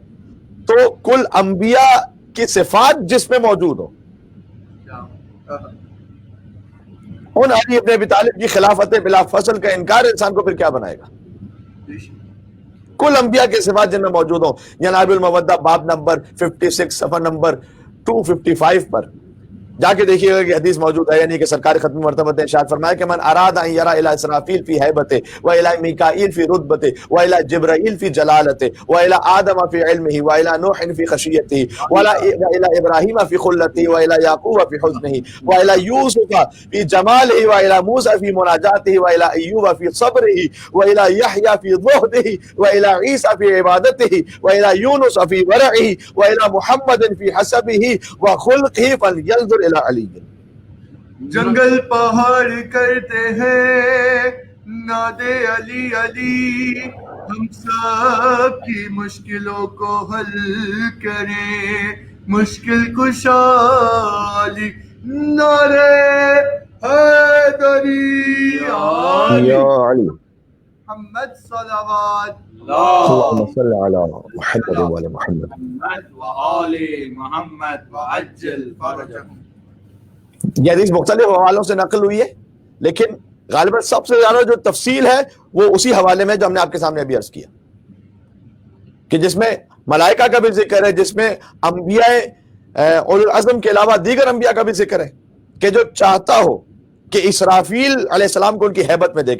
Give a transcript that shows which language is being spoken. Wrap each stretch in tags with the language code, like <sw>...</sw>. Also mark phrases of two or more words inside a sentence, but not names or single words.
<ur>تو کل انبیاء کی صفات جس میں موجود ہو, ان علی ابن ابی طالب کی خلافت بلا فصل کا انکار انسان کو پھر کیا بنائے گا. کل انبیاء کے صفات جن میں موجود ہوں. جناب المودہ باب نمبر 56 صفحہ نمبر 255 پر جا کے دیکھیے گا کہ حدیث موجود ہے. یعنی کہ سرکار ختم مرتبہ نے ارشاد فرمایا کہ</ur> <ar>من اراد ان یرا الی اسرافیل فی ہیبته و الی میکائیل فی رتبته و الی جبرائیل فی جلالته و الی آدم فی علمه و الی نوح فی خشیته و الی ابراہیم فی خلته و الی یعقوب فی حزنه و الی یوسف فی جماله و الی موسی فی مناجاته و الی ایوب فی صبره و الی یحیی فی زہده و الی عیسی فی عبادته و الی یونس فی ورعه و الی محمد فی حسبه و خلقه فلینظر علی.</ar> <ur>جنگل پہاڑ کرتے ہیں نادے علی علی, ہم سب کی مشکلوں کو حل کریں, مشکل کشا علی نعرے حیدری</ur> <ar>یا علی</ar> <ur>محمد صلوات</ur> <ar>اللہم صل علی محمد و علی محمد وآل محمد وعجل فرجهم.</ar> <ur>یہ حدیث مختلف حوالوں سے نقل ہوئی ہے, لیکن غالباً سب سے زیادہ جو تفصیل ہے وہ اسی حوالے میں جو ہم نے آپ کے سامنے ابھی عرض کیا, کہ جس میں ملائکہ کا بھی ذکر ہے, جس میں انبیاء</ur> <ar>اولو العزم</ar> <ur>کے علاوہ دیگر انبیاء کا بھی ذکر ہے, کہ جو چاہتا ہو کہ اسرافیل</ur> <ar>علیہ السلام</ar> <ur>کو ان کی ہیبت میں دیکھے.</ur>